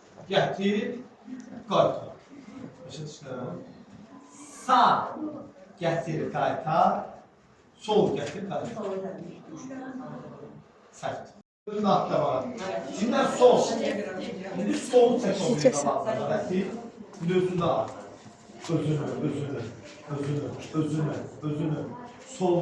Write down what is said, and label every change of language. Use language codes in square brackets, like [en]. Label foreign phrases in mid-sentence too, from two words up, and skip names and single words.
[az] gətir, qaytar. Başa düşdün? Sağ gətir, qaytar. Sol gətir, qaytar. Sərt. [tr] Özünü atla bana. Şimdi sol. Şimdi sol [az] çək o bir qabaqdan. Gətir. [tr] Şimdi özünü al. [az] Özünü. Solu.